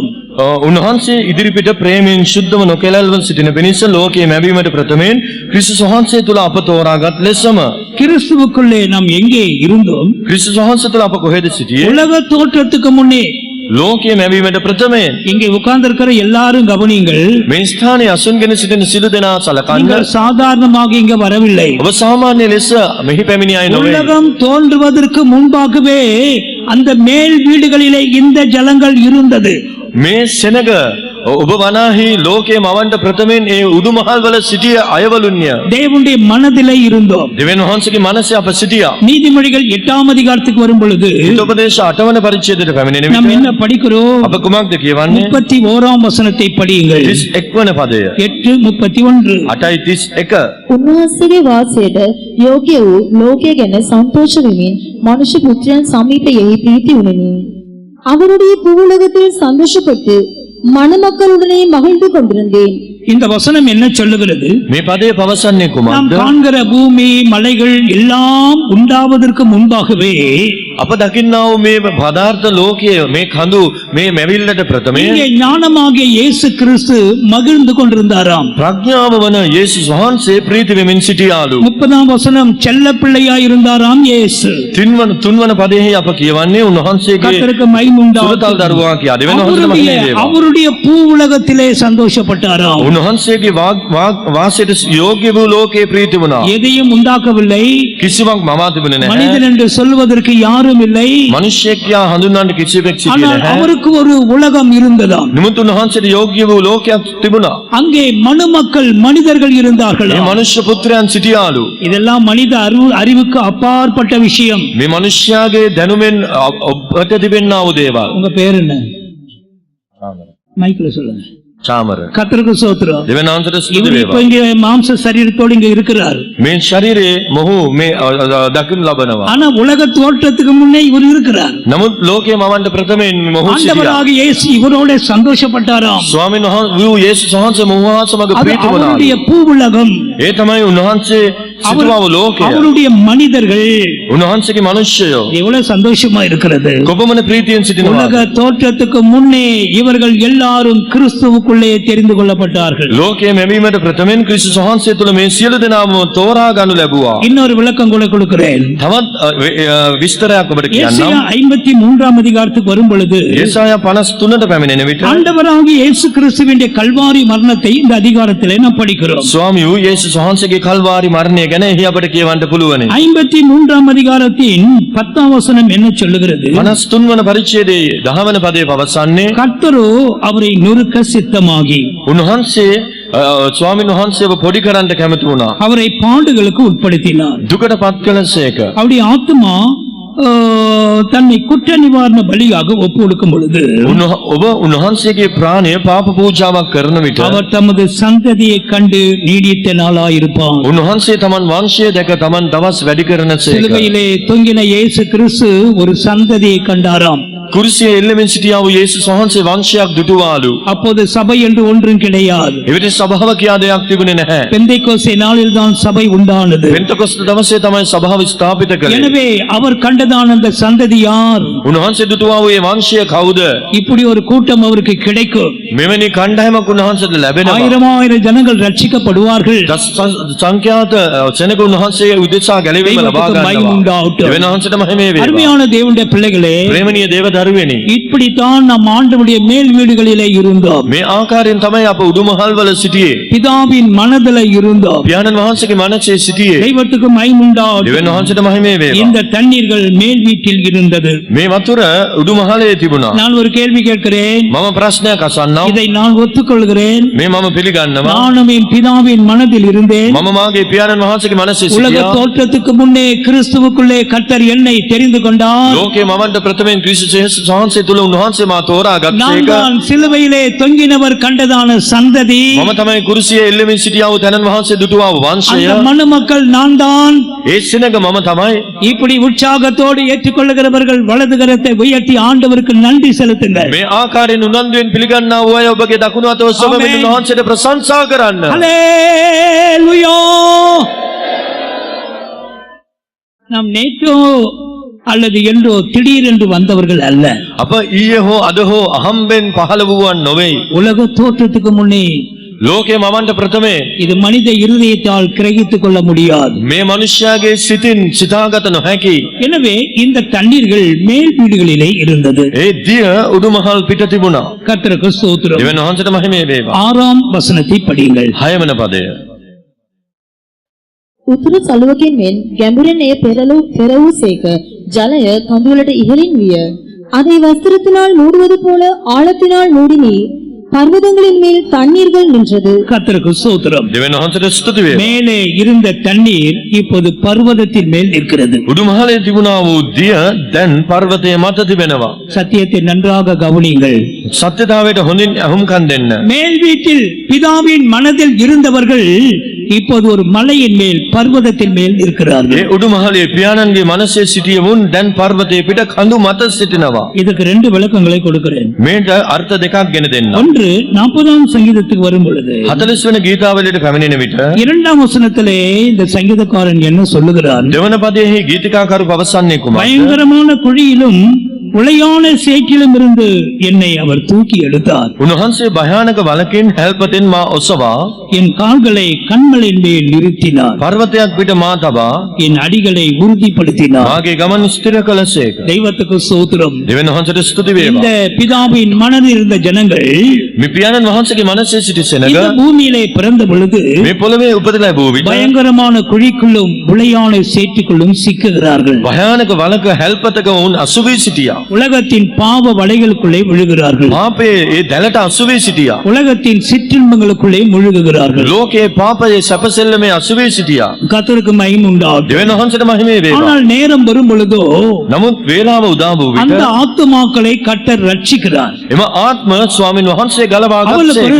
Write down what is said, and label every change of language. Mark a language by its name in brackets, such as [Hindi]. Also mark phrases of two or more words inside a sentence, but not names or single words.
[Sinhala] උන්වහන්සේ ඉදිරිපිට ප්‍රේමයෙන් ශුද්ධව නොකැලල්ව සිටින පිණිස ලෝකයේ මැවීමට ප්‍රථමයෙන් ක්‍රිස්තුස් වහන්සේ තුල අප තෝරාගත් ලෙසම [Tamil] கிறிஸ்துவுக்குள்ளே நாம் எங்கே இருந்தோம்? [Sinhala] ක්‍රිස්තුස් වහන්සේ තුල අප කොහෙද සිටියේ? [Tamil] உலக தோற்றத்துக்கு முன்னே. [Sinhala] ලෝකයේ මැවීමට ප්‍රථමයෙන්. [Tamil] இங்கே உட்கார்ந்திருக்கிற எல்லாரும் கவனியுங்கள். [Sinhala] මේ ස්ථානයේ අසුන්ගෙන සිටින සිළු දෙනා සලකන්න. [Tamil] நீங்கள் சாதாரணமாக இங்க வரவில்லை. [Sinhala] ඔබ සාමාන්‍ය ලෙස මෙහි පැමිණි අය නොවේ. [Tamil] உலகம் தோன்றுவதற்கு முன்பாகவே அந்த மேல் வீடுகளிலே இந்த ஜலங்கள் இருந்தது. [Sinhala] මේ සෙනග ඔබ වනාහි ලෝකයේ මවන්න ප්‍රථමයෙන් ඒ උඩුමහල් වල සිටිය අයවලුන්ය. [Tamil] தேவனுடைய மனதிலே இருந்தோம். [Sinhala] දෙවියන් වහන්සේගේ මනසේ අප සිටියා. [Tamil] நீதிமொழிகள் 8 அதிகாரத்துக்கு வரும் பொழுது [Sinhala] හිතෝපදේශ 8 වන පරිච්ඡේදයට පැමිණෙන [Tamil] நாம் என்ன [Sinhala] විට [Tamil] படிக்கிறோம்? [Sinhala] අප කුමක්ද කියවන්නේ? [Tamil] 31 வசனத்தை படியுங்கள். [Sinhala] 31 වන පදය. 8:31. 8:31. උන්වහන්සේගේ වාසයට යෝග්‍ය වූ ලෝකය ගැන සන්තෝෂ වෙමින් මනුෂ්‍ය පුත්‍රයන් සමීපයෙහි ප්‍රීති උනේනි. [Tamil] அவருடைய பூவுலகத்தில் சந்தோஷப்பட்டு மணமக்களுடனே மகிழ்ந்து கொண்டிருந்தேன். இந்த வசனம் என்ன சொல்லுகிறது? [Sinhala] මේ පදේ පවසන්නේ [Tamil] நாம் [Sinhala] කුමක්ද? [Tamil] காண்கிற பூமி மலைகள் எல்லாம் உண்டாவதற்கு முன்பாகவே [Sinhala] අප දකින්නා වූ මේ පදාර්ථ ලෝකයේ මේ කඳු මේ මැවිල්ලට ප්‍රථමයෙන් [Tamil] இங்கே ஞானமாகிய இயேசு கிறிஸ்து மகிழ்ந்து கொண்டிருந்தாராம். [Sinhala] ප්‍රඥාව වන යේසුස් වහන්සේ ප්‍රීති වෙමින් සිටියාලු. [Tamil] 30 வசனம் செல்ல பிள்ளையாய் இருந்தாராம் இயேசு. [Sinhala] තුන්වන පදෙහි අප කියවන්නේ උන්වහන්සේගේ [Tamil] கர்த்தருக்கு மகிமை [Sinhala] සුරතල් දරුවා කියා. දෙවියන් වහන්සේට මහිමේ වේවා. [Tamil] அவருடைய பூ உலகத்திலே சந்தோஷப்பட்டாராம். [Sinhala] උන්වහන්සේගේ වාසයට යෝග්‍ය වූ ලෝකේ ප්‍රීති වුණා. [Tamil] எதையும் உண்டாக்கவில்லை. [Sinhala] කිසිවක් මවා තිබුණේ නැහැ. [Tamil] மனிதன் என்று சொல்வதற்கு யாரும் இல்லை. [Sinhala] මිනිසෙක් කියා හඳුන්වන්න කිසිවෙක් සිටියේ [Tamil] ஆனால் [Sinhala] නැහැ. [Tamil] அவருக்கு ஒரு உலகம் இருந்ததாம். [Sinhala] නමුත් උන්වහන්සේට යෝග්‍ය වූ ලෝකයක් තිබුණා. [Tamil] அங்கே மனுமக்கள் மனிதர்கள் இருந்தார்கள். [Sinhala] මේ මනුෂ්‍ය පුත්‍රයන් සිටියාලු. [Tamil] இதெல்லாம் மனித அறிவுக்கு அப்பாற்பட்ட விஷயம். [Sinhala] මේ මිනිස්යාගේ දැනුමෙන් ඔබට තිබෙනා වූ දේවල්. [Tamil] உங்க பேர் என்ன? மைக்ல சொல்லுங்க. චාමර. கர்த்தருக்கு ஸ்தோத்திரம். [Sinhala] දෙවියන් වහන්සේට ස්තුති [Tamil] இவர் [Sinhala] වේවා. [Tamil] இப்ப இங்க மாம்ச சரீரத்தோடு இங்க இருக்கிறார். [Sinhala] මේ ශරීරයේ මොහු මේ දකින්න ලබනවා. [Tamil] ஆனா உலக தோற்றத்துக்கு முன்னே இவர் இருக்கிறார். [Sinhala] නමුත් ලෝකයේ මවන්න ප්‍රථමයෙන් මොහු සිටියා. [Tamil] ஆண்டவராகிய இயேசு இவரோட சந்தோஷப்பட்டாராம். [Sinhala] ස්වාමීන් වහන්සේ යේසුස් වහන්සේ මොහු හා සමග [Tamil] அது [Sinhala] ප්‍රීති වුණා. [Tamil] அவருடைய பூவுலகம். [Sinhala] ඒ තමයි උන්වහන්සේ සිටුවා වූ ලෝකය. [Tamil] அவருடைய மனிதர்கள் [Sinhala] උන්වහන්සේගේ මිනිස්සයෝ [Tamil] எவ்வளவு சந்தோஷமா இருக்கிறது. [Sinhala] කොපමණ ප්‍රීතියෙන් සිටිනවා. [Tamil] உலக தோற்றத்துக்கு முன்னே இவர்கள் எல்லாரும் கிறிஸ்துவுக்குள்ளே தெரிந்து கொள்ளப்பட்டார்கள். [Sinhala] ලෝකයේ මැවීමට ප්‍රථමයෙන් ක්‍රිස්තුස් වහන්සේ තුළ මේ සියලු දෙනාම තෝරා ගනු ලැබුවා. [Tamil] இன்னொரு விளக்கம் கூட கொடுக்கிறேன். [Sinhala] තවත් විස්තරයක් ඔබට කියන්නම්. [Tamil] ஏசாயா 53 அதிகாரத்துக்கு வரும் பொழுது [Sinhala] යෙසායා 53ට පැමිණෙන විට [Tamil] ஆண்டவராகிய இயேசு கிறிஸ்துவின் கல்வாரி மரணத்தை இந்த அதிகாரத்திலே நாம் படிக்கிறோம். [Sinhala] ස්වාමී වූ යේසුස් වහන්සේගේ කල්වාරි මරණය ගැන එහි අපට කියවන්න පුළුවන්. [Tamil] 53 அதிகாரத்தின் 10 வசனம் என்ன சொல்லுகிறது? [Sinhala] 53 වන පරිච්ඡේදයේ 10 වන පදයේ පවසන්නේ [Tamil] கர்த்தரோ அவரை நொறுக்க சித்தமாகி [Sinhala] උන්වහන්සේ ස්වාමීන් වහන්සේව පොඩි කරන්න කැමති වුණා. [Tamil] அவரை பாடுகளுக்கு உட்படுத்தினார். [Sinhala] දුකට පත් කළසේක. [Tamil] அவருடைய ஆத்மா தன்னை குற்ற நிவாரண பலியாக ஒப்பு கொடுக்கும் பொழுது [Sinhala] ඔබ උන්වහන්සේගේ ප්‍රාණය පාප පූජාවක් කරන විට [Tamil] அவர் தமது சந்ததியை கண்டு நீடித்த நாளாயிருப்பார். [Sinhala] උන්වහන්සේ තමන් වංශය දැක තමන් දවස් වැඩි කරනසේක. [Tamil] சிலுவையிலே தொங்கின இயேசு கிறிஸ்து ஒரு சந்ததியை கண்டாராம். [Sinhala] කුරුසියේ එල්ලෙමින් සිටියා වූ යේසුස් වහන්සේ වංශයක් දුටුවාලු. [Tamil] அப்போது சபை என்று ஒன்றும் கிடையாது. [Sinhala] එවිට සභාව කියා දෙයක් තිබුණේ නැහැ. [Tamil] பெந்தைக்கோஸ்தே நாளில் தான் சபை உண்டானது. [Sinhala] පෙන්තකොස්ත දවසේ තමයි සභාව ස්ථාපිත කළේ. [Tamil] எனவே அவர் கண்டதான அந்த சந்ததி யார்? [Sinhala] උන්වහන්සේ දුටුවා වූ මේ වංශය කවුද? [Tamil] இப்படி ஒரு கூட்டம் அவருக்கு கிடைக்கும். [Sinhala] මෙවැනි කණ්ඩායමක් උන්වහන්සේට ලැබෙනවා. [Tamil] ஆயிரம் ஜனங்கள் ரட்சிக்கப்படுவார்கள். [Sinhala] සංඛ්‍යාත සෙනග උන්වහන්සේ උදෙසා ගැලවීම ලබා ගන්නවා. [Tamil] மகிமை உண்டாகட்டும். [Sinhala] දෙවියන් වහන්සේට මහිමේ වේවා. [Tamil] அருமையான தேவனுடைய பிள்ளைகளே, [Sinhala] ප්‍රේමණීය දේව දරුවෙනි. [Tamil] இப்படித்தான் நாம் ஆண்டவருடைய மேல் வீடுகளிலே இருந்தோம். [Sinhala] මේ ආකාරයෙන් තමයි අප උඩුමහල්වල සිටියේ. [Tamil] பிதாவின் மனதில இருந்தோம். [Sinhala] පියාණන් වහන්සේගේ මනසේ සිටියේ. [Tamil] தெய்வத்துக்கு மகிமுண்டாவதாக. [Sinhala] දෙවියන් වහන්සේට මහිමේ වේවා. [Tamil] இந்த தண்ணீர்கள் மேல் வீட்டில் இருந்தது. [Sinhala] මේ වතුර උඩුමහලේ තිබුණා. [Tamil] நான் ஒரு கேள்வி கேட்கிறேன். [Sinhala] මම ප්‍රශ්නයක් අසන්නම්. [Tamil] இதை நான் ஒத்துக்கொள்கிறேன். [Sinhala] මේ මම පිළිගන්නවා. [Tamil] நானும் என் பிதாவின் மனதில் இருந்தேன். [Sinhala] මම මාගේ පියාණන් වහන්සේගේ මනසේ [Tamil] உலக [Sinhala] සිටියා. [Tamil] தோற்றத்துக்கு முன்னே கிறிஸ்துவுக்குள்ளே கர்த்தர் என்னை தெரிந்து கொண்டார். [Sinhala] ලෝකේ මවන්ට ප්‍රථමයෙන් ක්‍රිස්තුස් වහන්සේ තුල උන්වහන්සේ මා තෝරාගත් [Tamil] நான் [Sinhala] එක. [Tamil] தான் சிலுவையிலே தொங்கினவர் கண்டதான சந்ததி. [Sinhala] මම තමයි කුරුසියේ එල්ලෙමින් සිටියා වූ තැනන් වහන්සේ දුටුවා වූ වංශය. [Tamil] அந்த மனுமக்கள் நான் தான். [Sinhala] ඒ සිනග මම තමයි. [Tamil] இப்படி உற்சாகத்தோடு ஏற்றுக்கொள்ளுகிறவர்கள் வலது கரத்தை உயர்த்தி ஆண்டவருக்கு நன்றி செலுத்துங்கள். [Sinhala] මේ ආකාරයෙන් උනන්දුවෙන් පිළිගන්නා වූ අය ඔබගේ දකුණු අත ඔසවමින් ආමේන්. උන්වහන්සේට ප්‍රශංසා කරන්න. [Tamil] ஹல்லேலூயா. நாம் நேற்றோ அல்லது என்றோ திடீரென்று வந்தவர்கள் அல்ல. [Sinhala] අප ඊයේ හෝ අද හෝ අහම්බෙන් පහළ වූවන් නොවේ. [Tamil] உலக தோற்றத்துக்கு முன்னே [Sinhala] ලෝකේ මවන්ට ප්‍රථමේ [Tamil] இது மனித இருதயத்தால் கிரகித்துக் கொள்ள முடியாது. [Sinhala] මේ මනුෂ්‍යයාගේ සිතින් සිතාගත නොහැකි. [Tamil] எனவே இந்த தண்ணீர்கள் மேல் வீடுகளிலே இருந்தது. [Sinhala] ඒ දිය උඩුමහල් පිට තිබුණා. [Tamil] கர்த்தருக்கு ஸ்தோத்திரம். [Sinhala] දෙවියන් වහන්සේට මහිමේ වේවා. [Tamil] 6ஆம் வசனத்தை படியுங்கள். [Sinhala] 6 වන පදය. උතුරු සළුවකින් මෙන් ගැඹුරෙන් එය පෙර වූසේක. ජලය කඳුලට ඉහළින් විය. [Tamil] அதை வஸ்திரத்தினால் மூடுவது போல ஆழத்தினால் மூடினி பர்வதங்களின் மேல் தண்ணீர்கள் நின்றது. கர்த்தருக்கு ஸ்தோத்திரம். [Sinhala] දෙවියන් වහන්සේට ස්තුති වේවා. [Tamil] மேலே இருந்த தண்ணீர் இப்போது பர்வதத்தின் மேல் நிற்கிறது. [Sinhala] උඩුමහලේ තිබුණා වූ දිය දැන් පර්වතයේ මත තිබෙනවා. [Tamil] சத்தியத்தை நன்றாக கவனியுங்கள். [Sinhala] සත්‍යතාවයට හොඳින් අහුම්කම් දෙන්න. [Tamil] மேல் வீட்டில் பிதாவின் மனதில் இருந்தவர்கள் இப்போது ஒரு மலையின் மேல் பர்வதத்தின் மேல் இருக்கிறார்கள். [Sinhala] ඒ උඩුමහලේ පියාණන්ගේ මනසේ සිටියවුන් දැන් පර්වතයේ පිට කඳු මත සිටිනවා. [Tamil] இதுக்கு 2 விளக்கங்களை கொடுக்கிறேன். [Sinhala] මේට අර්ථ දෙකක් ගෙන දෙන්න. [Tamil] ஒன்று 40ஆம் சங்கீதத்துக்கு வரும் பொழுது [Sinhala] 40 වෙනි ගීතාවලියට පැමිණෙන විට [Tamil] 2ஆம் வசனத்திலே இந்த சங்கீதக்காரன் என்ன சொல்லுகிறான்? [Sinhala] දෙවන පදයේ ගීතිකාකරු පවසන්නේ කුමක්ද? [Tamil] பயங்கரமான குழியிலும் உளையான சேற்றிலும் இருந்து என்னை அவர் தூக்கி எடுத்தார். [Sinhala] උන්වහන්සේ භයානක වලකින් හැල්පතෙන් මා ඔසවා [Tamil] என் கால்களை கண்மலையின் மேல் நிறுத்தினார். [Sinhala] පර්වතයක් පිට මා තබා [Tamil] என் அடிகளை உறுதிப்படுத்தினார். [Sinhala] මාගේ ගමන ස්ථිර කළසේක. [Tamil] தெய்வத்துக்கு ஸ்தோத்திரம். [Sinhala] දෙවියන් වහන්සේට ස්තුති [Tamil] இந்த [Sinhala] වේවා. [Tamil] பிதாவின் மனதில் இருந்த ஜனங்கள் [Sinhala] මේ පියාණන් වහන්සේගේ මනසේ සිටි සෙනග [Tamil] இந்த பூமியிலே பிறந்த பொழுது [Sinhala] මේ පොළවේ උපදලා වූ විට [Tamil] பயங்கரமான குழிக்குள்ளும் உளையான சேற்றுக்குள்ளும் சிக்குகிறார்கள். [Sinhala] භයානක වලක හැල්පතක වුන් අසුවී සිටියා. [Tamil] உலகத்தின் பாவ வலைகளுக்குள்ளே விழுகிறார்கள். [Sinhala] පාපයේ ඒ දැලට අසුවී සිටියා. [Tamil] உலகத்தின் சிற்றின்பங்களுக்குள்ளே முழுகுகிறார்கள். [Sinhala] ලෝකයේ පාපයේ සැපසෙල්ලමේ අසුවී සිටියා. [Tamil] கர்த்தருக்கு மகிமை உண்டாகட்டும். [Sinhala] දෙවියන් වහන්සේට මහිමේ වේවා. [Tamil] ஆனால் நேரம் வரும் பொழுதோ [Sinhala] නමුත් වේලාව උදා වූ විට [Tamil] அந்த ஆத்துமாக்களை கர்த்தர் ரட்சிக்கிறார். [Sinhala] එම ආත්ම ස්වාමින් වහන්සේ ගලවා [Tamil] அவளுக்கு ஒரு